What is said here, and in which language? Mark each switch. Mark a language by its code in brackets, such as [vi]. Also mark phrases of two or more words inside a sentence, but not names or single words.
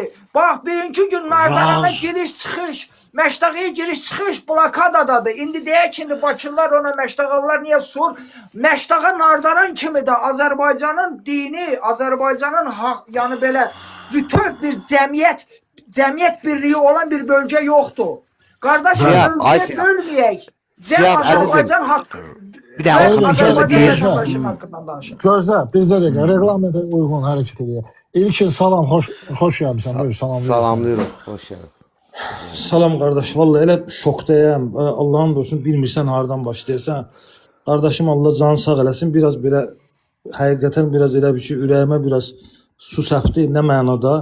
[az] Bax, bugünkü gün Nardarana giriş-çıxış, Məştağıya giriş-çıxış blokadadadır. İndi deyək ki, Bakırlar ona Məştağalılar niyə sur? Məştağa Nardaran kimi də Azərbaycanın dini, Azərbaycanın yəni belə bütöv bir cəmiyyət birliği olan [tr] bir bölge yoktu. Kardeşim bölgeye bölmeyek. Azerbaycan hakkı. Bir daha [az] Azerbaycan hakkından danışın. Gözlə, bircə dəqiqə, reglamentə uyğun hərəkət edək. İlkin salam, xoş gəlmişsən. Buyur, salamlayırıq, xoş gəldin. Salam qardaş, vallahi elə şokdayam. Allah'ın olsun bilmirsən hardan başlayırsan. Qardaşım Allah canı sağ eləsin. Biraz belə həqiqətən biraz elə bir ki, ürəyimə biraz su səpdi, nə mənada.